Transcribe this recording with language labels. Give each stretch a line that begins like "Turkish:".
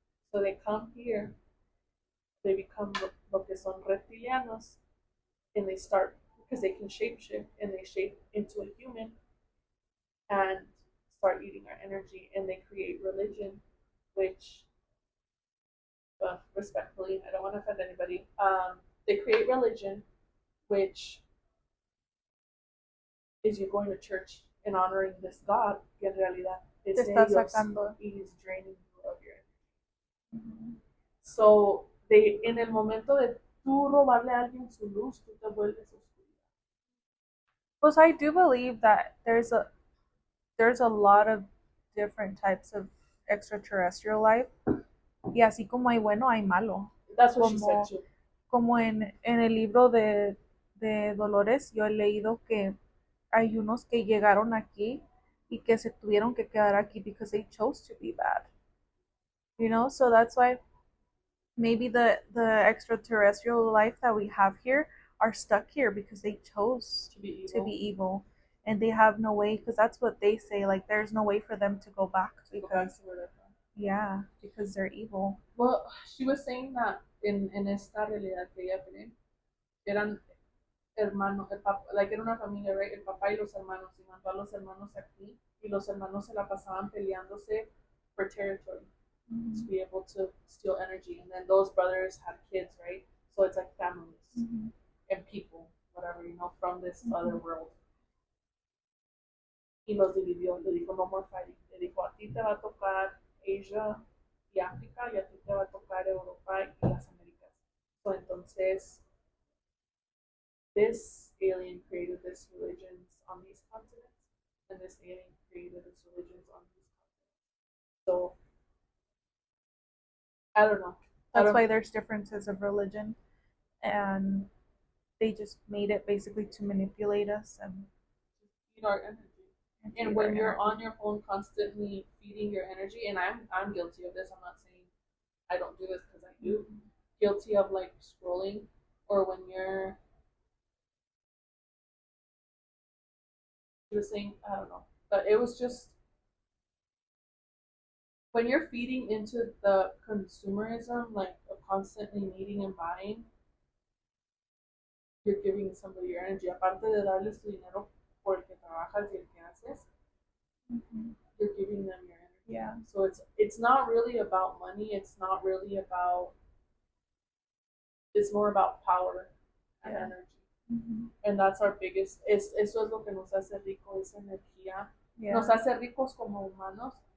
English: So they come here, they become
Spanish: lo que son reptilianos,
English: and they start, because they can shapeshift, and they shape into a human and start eating our energy, and they create religion, which, respectfully, I don't want to offend anybody, they create religion, which is you going to church and honoring this God,
Spanish: que en realidad es ellos, y
English: is draining you of your energy.
Spanish: So, en el momento de tú robarle a alguien su luz, tú te vuelves oscuridad. Pues
English: I do believe that there's a lot of different types of extraterrestrial life.
Spanish: Y así como hay bueno, hay malo.
English: That's what she said too.
Spanish: Como en el libro de Dolores, yo he leído que hay unos que llegaron aquí y que se tuvieron que quedar aquí
English: because they chose to be bad. You know, so that's why maybe the extraterrestrial life that we have here are stuck here because they chose to be evil. And they have no way, because that's what they say, like there's no way for them to go back because yeah, because they're evil. Well, she was saying that
Spanish: en esta realidad que ella tiene, eran hermanos, like era una familia, right? El papá y los hermanos, y mandó a los hermanos aquí, y los hermanos se la pasaban peleándose
English: for territory, to be able to steal energy, and then those brothers had kids, right? So it's like families and people, whatever, you know, from this other world.
Spanish: Y los dividió, le dijo
English: no more fighting,
Spanish: le dijo a ti te va a tocar Asia y África, y a ti te va a tocar Europa y las Américas.
English: So
Spanish: entonces,
English: this alien created this religions on these continents, and this alien created this religions on these continents. So, I don't know. That's why there's differences of religion, and they just made it basically to manipulate us and feed our energy. And when you're on your phone constantly feeding your energy, and I'm guilty of this. I'm not saying I don't do this because I do. Guilty of like scrolling, or when you're saying, I don't know, but it was just when you're feeding into the consumerism, like of constantly needing and buying, you're giving somebody your energy.
Spanish: Aparte de darles tu dinero por el que trabajas y el que haces,
English: you're giving them your energy. Yeah. So it's not really about money. It's not really about. It's more about power and energy. And that's our biggest.
Spanish: Eso es lo que nos hace rico, esa energía. Yeah. Nos hace ricos como humanos.